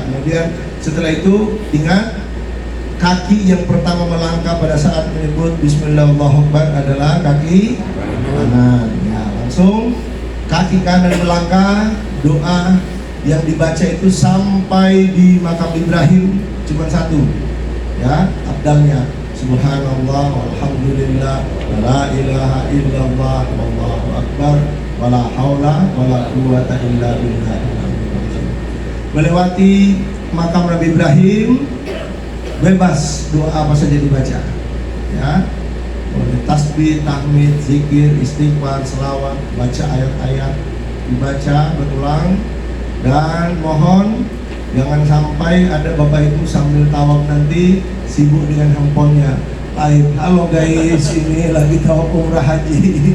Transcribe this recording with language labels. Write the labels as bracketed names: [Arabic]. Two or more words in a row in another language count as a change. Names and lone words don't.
[Indonesian] Kemudian setelah itu ingat, kaki yang pertama melangkah pada saat menyebut Bismillahirrahmanirrahim adalah kaki kanan. Ya, langsung kaki kanan melangkah, doa yang dibaca itu sampai di makam Ibrahim cuma satu ya, [Arabic] abdalnya سبحان الله والحمد لله ولا إله إلا الله والله أكبر ولا حول ولا قوة إلا بالله. [Indonesian] Melewati makam Nabi Ibrahim, bebas doa apa saja dibaca ya, boleh tasbih, tahmid, zikir, istighfar, selawat, baca ayat-ayat, dibaca berulang. Dan mohon jangan sampai ada bapak ibu sambil tawaf nanti sibuk dengan handphonenya, live, halo guys ini lagi tawaf umrah haji.